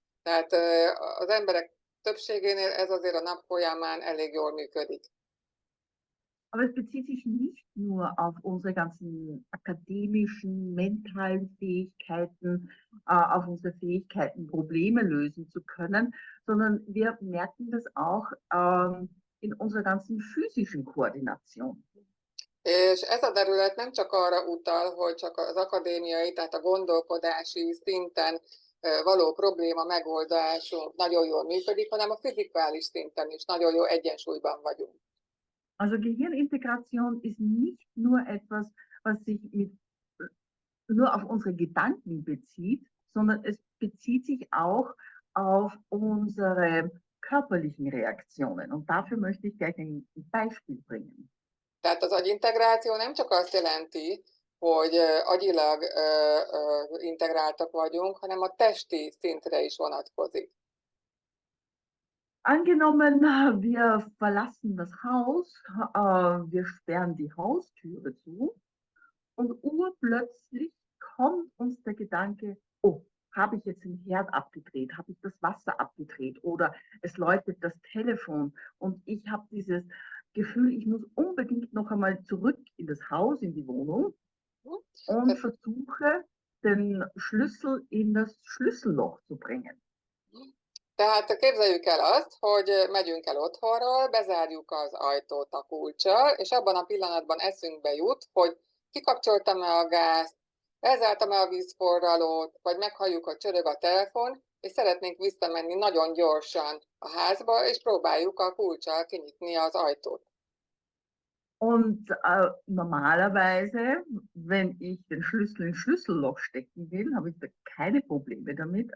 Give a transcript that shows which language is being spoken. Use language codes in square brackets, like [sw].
[hu] Tehát az emberek többségénél ez azért a nap folyamán elég jól működik. [de] Aber es bezieht sich nicht nur auf unsere ganzen akademischen, mentalen Fähigkeiten, auf unsere Fähigkeiten, Probleme lösen zu können, sondern wir merken das auch in unserer ganzen physischen Koordination. [hu] És ez a terület nem csak arra utal, hogy csak az akadémiai, tehát a gondolkodási szinten való probléma megoldásunk nagyon jól működik, hanem a fizikális szinten is nagyon jó egyensúlyban vagyunk. [de] Also Gehirnintegration ist nicht nur etwas, was sich nur auf unsere Gedanken bezieht, sondern es bezieht sich auch auf unsere körperlichen Reaktionen. Und dafür möchte ich gleich ein Beispiel bringen. [hu] Tehát az agyintegráció nem csak azt jelenti, hogy agyilag integráltak vagyunk, hanem a testi szintre is vonatkozik. [de] Angenommen, wir verlassen das Haus, wir sperren die Haustüre zu und urplötzlich kommt uns der Gedanke, oh, habe ich jetzt den Herd abgedreht, habe ich das Wasser abgedreht oder es läutet das Telefon und ich habe dieses Gefühl, ich muss unbedingt noch einmal zurück in das Haus, in die Wohnung und versuche, den Schlüssel in das Schlüsselloch zu bringen. [hu] Tehát képzeljük el azt, hogy megyünk el otthonról, bezárjuk az ajtót a kulccsal, és abban a pillanatban eszünkbe jut, hogy kikapcsoltam-e a gázt, elzártam-e a vízforralót, vagy meghalljuk, hogy csörög a telefon, és szeretnénk visszamenni nagyon gyorsan a házba, és próbáljuk a kulccsal kinyitni az ajtót. [de] Und normalerweise, wenn ich den Schlüssel ins Schlüsselloch stecken will, habe ich da keine Probleme damit.